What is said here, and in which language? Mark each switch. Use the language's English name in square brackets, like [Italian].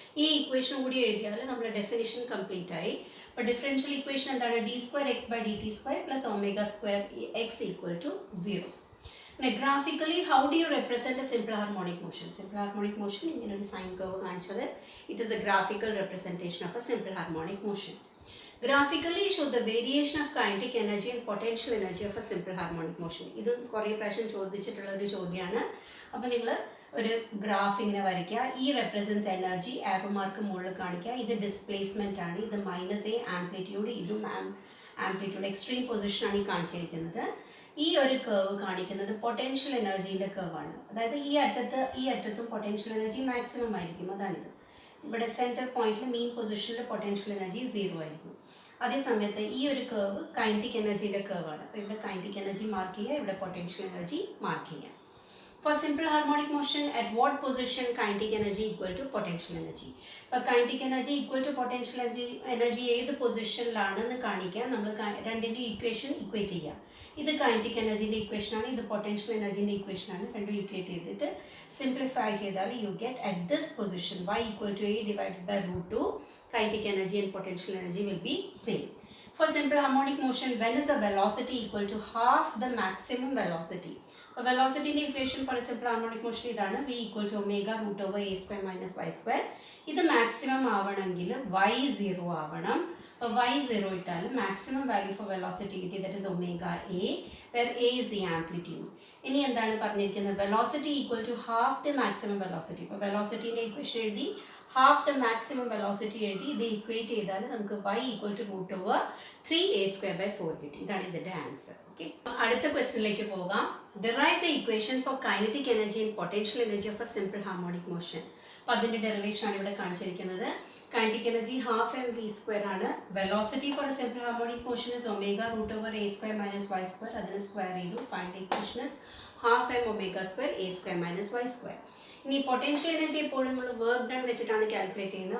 [Malayalam] ഈ ഇക്വേഷൻ കൂടി എഴുതിയാൽ നമ്മുടെ ഡെഫിനിഷൻ കംപ്ലീറ്റ് ആയി. അപ്പോൾ ഡിഫറൻഷ്യൽ ഇക്വേഷൻ എന്താണ്? d²x/dt² + ω²x = 0. [English] പിന്നെ graphically how do you represent a [Malayalam] simple harmonic motion? Simple harmonic motion ഇങ്ങനെ ഒരു സൈൻ കർവ് കാണിച്ചത് [English] It is a graphical representation of a simple harmonic motion. Graphically show the variation of kinetic energy and potential energy of a simple harmonic motion. [Malayalam] ഇതും കുറേ പ്രാവശ്യം ചോദിച്ചിട്ടുള്ള ഒരു ചോദ്യമാണ്. അപ്പോൾ നിങ്ങൾ ഒരു ഗ്രാഫ് ഇങ്ങനെ വരയ്ക്കുക. ഈ റെപ്രസെൻറ്റ്സ് എനർജി, ആരോ മാർക്ക് മുകളിൽ കാണിക്കുക. ഇത് ഡിസ്പ്ലേസ്മെൻ്റ് ആണ്. ഇത് -a ആംപ്ലിറ്റ്യൂഡ്, ഇതും ആംപ്ലിറ്റ്യൂഡ് എക്സ്ട്രീം പൊസിഷനാണ് ഈ കാണിച്ചിരിക്കുന്നത്. ഈ ഒരു കർവ് കാണിക്കുന്നത് പൊട്ടൻഷ്യൽ എനർജീൻ്റെ കർവാണ്. അതായത് ഈ അറ്റത്തും പൊട്ടൻഷ്യൽ എനർജി മാക്സിമം ആയിരിക്കും. അതാണിത്. ഇവിടെ സെൻറ്റർ പോയിന്റിൽ മീൻ പൊസിഷനിൽ പൊട്ടൻഷ്യൽ എനർജി 0 ആയിരിക്കും. അതേ സമയത്ത് ഈ ഒരു കർവ് കൈനറ്റിക് എനർജിയുടെ കർവാണ്. അപ്പോൾ ഇവിടെ കൈനറ്റിക് എനർജി മാർക്ക് ചെയ്യുക, ഇവിടെ പൊട്ടൻഷ്യൽ എനർജി മാർക്ക് ചെയ്യുക. [English] For simple harmonic motion, at what position kinetic energy equal to potential energy? [Malayalam] അപ്പോൾ [English] kinetic energy equal to potential energy [Malayalam] ഏത് പൊസിഷനിലാണെന്ന് കാണിക്കാൻ നമ്മൾ രണ്ടിൻ്റെ ഇക്വേഷൻ ഇക്വേറ്റ് ചെയ്യുക. ഇത് kinetic energyൻ്റെ ഇക്വേഷനാണ്, ഇത് potential energyൻ്റെ ഇക്വേഷനാണ്. രണ്ടും ഇക്വേറ്റ് ചെയ്തിട്ട് സിംപ്ലിഫൈ ചെയ്താൽ [English] You get at this position y equal to a divided by root 2 kinetic energy and potential energy will be same. For simple harmonic motion, when is the velocity equal to half the maximum velocity? Velocity equation for a simple harmonic motion is v equal to omega root over a square minus y square. This is maximum y 0 avanam. Y 0 is maximum value for velocity, that is omega a, where a is the amplitude. [Malayalam] Ini endanu parnirikkunna [English] velocity equal to half the maximum velocity. Velocity equation is half the maximum velocity [Malayalam] എഴുതി ഇത് equate ചെയ്താൽ നമുക്ക് [English] y equal to root over 3a square by 4 [Malayalam] കിട്ടി. ഇതാണ് ഇതിൻ്റെ answer. Okay, അടുത്ത ക്വസ്റ്റ്യനിലേക്ക് പോകാം. [English] Derive the equation for kinetic energy and potential energy of a simple harmonic motion. [Malayalam] അപ്പോൾ അതിൻ്റെ ഡെറിവേഷൻ ആണ് ഇവിടെ കാണിച്ചിരിക്കുന്നത്. [English] Kinetic energy half mv square ആണ്. Velocity for a simple harmonic motion is omega root over a square minus y square. [Malayalam] അതിന് square ചെയ്തു. [English] Final equation is half m omega square a square minus y square. [Malayalam] ഇനി potential energy എപ്പോഴും നമ്മൾ work done വെച്ചിട്ടാണ് calculate ചെയ്യുന്നത്.